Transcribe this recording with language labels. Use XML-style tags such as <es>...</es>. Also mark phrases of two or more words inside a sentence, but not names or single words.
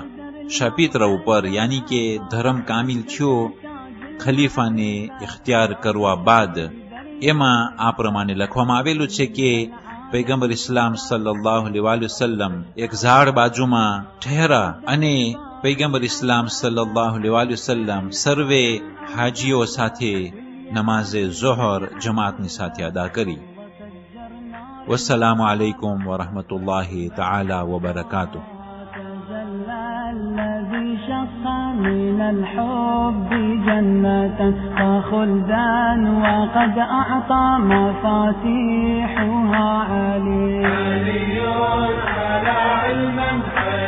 <gu>શપીત્ર ઉપર, યાની કે ધર્મ કામિલ થયો ખલીફાને ઇખ્તિયાર કરવા બાદ, એમાં આ પ્રમાણે લખવામાં આવેલું છે કે પૈગંબર ઇસ્લામ</gu> <ar>صلى الله عليه وسلم</ar> <gu>એક ઝાડ બાજુમાં ઠહેરા અને પૈગંબર ઇસ્લામ</gu> <ar>صلى الله عليه وسلم</ar> <gu>સર્વે હાજીઓ સાથે નમાઝે ઝોહર જમાતની સાથે અદા કરી.</gu> <ar>والسلام عليكم ورحمة الله تعالى وبركاته. من الحب جنة وخلدا وقد أعطى مفاتيحها علي علي على علم</ar>